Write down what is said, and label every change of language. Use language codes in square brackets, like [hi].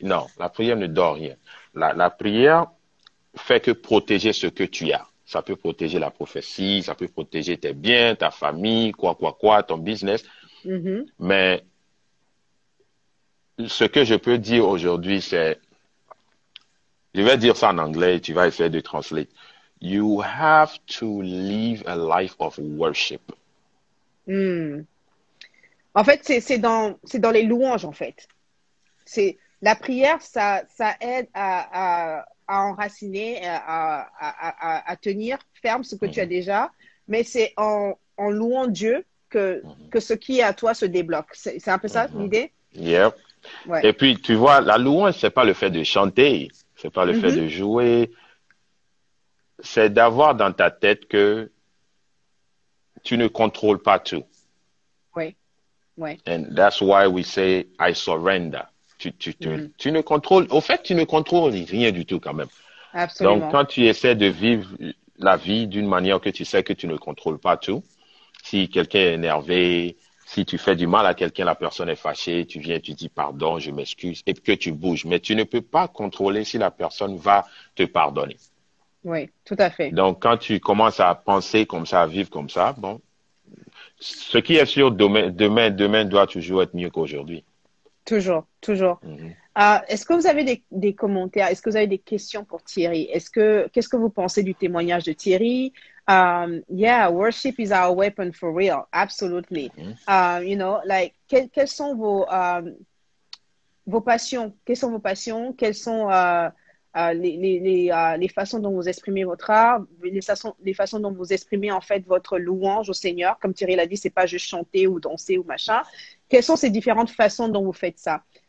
[fr] Non, la prière ne donne rien. La prière fait que protéger ce que tu as. ça peut protéger la prophétie, ça peut protéger tes biens, ta famille, ton business. Mais ce que je peux dire aujourd'hui, c'est, je vais dire ça en anglais et tu vas essayer de translate. [en] You have to live a life of worship. [fr] En fait, c'est dans les louanges, en fait. La prière, ça aide à enraciner, à tenir ferme ce que tu as déjà, mais c'est en louant Dieu que ce qui est à toi se débloque. C'est un peu ça l'idée? [en] Yep. [fr] Ouais. Et puis, tu vois, la louange, c'est pas le fait de chanter, c'est pas le fait de jouer, c'est d'avoir dans ta tête que tu ne contrôles pas tout. Oui. Oui. [en] And that's why we say, I surrender. [fr] Tu ne contrôles, au fait, tu ne contrôles rien du tout quand même. Absolument. Donc, quand tu essaies de vivre la vie d'une manière que tu sais que tu ne contrôles pas tout, si quelqu'un est énervé, si tu fais du mal à quelqu'un, la personne est fâchée, tu viens, tu dis pardon, je m'excuse, et que tu bouges. Mais tu ne peux pas contrôler si la personne va te pardonner. Oui, tout à fait. Donc, quand tu commences à penser comme ça, à vivre comme ça, bon, ce qui est sûr, demain doit toujours être mieux qu'aujourd'hui. Toujours. Est-ce que vous avez des commentaires? Est-ce que vous avez des questions pour Thierry? Qu'est-ce que vous pensez du témoignage de Thierry? [en] Yeah, worship is our weapon for real. Absolutely. [fr] Quelles sont vos passions? Quelles sont vos passions? Quelles sont les façons dont vous exprimez votre art, les façons dont vous exprimez en fait votre louange au Seigneur? Comme Thierry l'a dit, c'est pas juste chanter ou danser ou machin. Quelles sont ces différentes façons dont vous faites ça?